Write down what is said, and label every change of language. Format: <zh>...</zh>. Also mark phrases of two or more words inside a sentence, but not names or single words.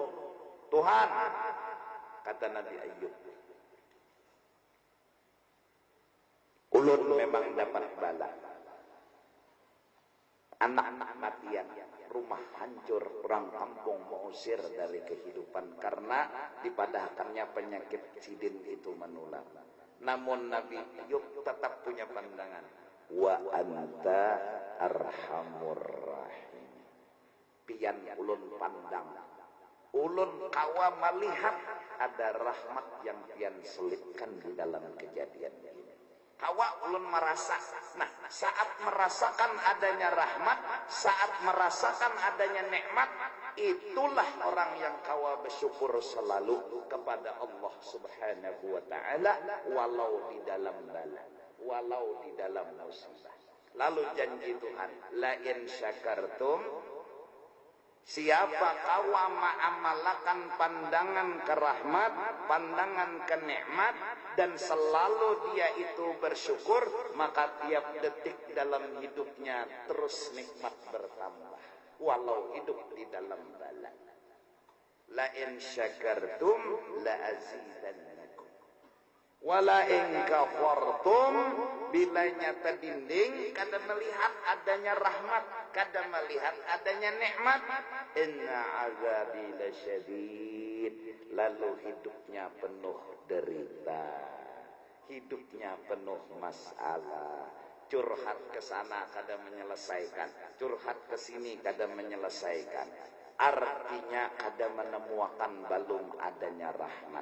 <bjn>Tuhan, kata Nabi Ayub, ulun memang dapat bala. Anak-anak matian, rumah hancur, orang kampung mengusir dari kehidupan karena dipadahkannya penyakit sidin itu menular.</bjn> <id>Namun Nabi Ayub tetap punya pandangan,</id> <ar>وأنت أرحم الرحيم.</ar> <bjn>Pian ulun pandang, ulun kawa melihat ada rahmat yang pian selipkan di dalam kejadian ini. Kawa ulun merasa, nah saat merasakan adanya rahmat, saat merasakan adanya nikmat, itulah orang yang kawa bersyukur selalu kepada Allah</bjn> <ar>سبحانه وتعالى,</ar> <bjn>walau di dalam bala, walau di dalam musibah. Lalu janji Tuhan,</bjn> <ar>لئن شكرتم,</ar> <bjn>siapa kawa ma'amalakan pandangan ke rahmat, pandangan ke nikmat, dan selalu dia itu bersyukur, maka tiap detik dalam hidupnya terus nikmat bertambah, walau hidup di dalam bala.</bjn> <ar>لئن شكرتم لأزيدنكم ولئن كفرتم.</ar> <bjn>Bila nyata dinding kada melihat adanya rahmat, kada melihat adanya nikmat,</bjn> <ar>إن عذابي لشديد.</ar> <id>Lalu hidupnya penuh derita, hidupnya penuh masalah.</id> <bjn>Curhat ke sana kada menyelesaikan, curhat ke sini kada menyelesaikan. Artinya kada menemukan belum adanya rahmat.</bjn>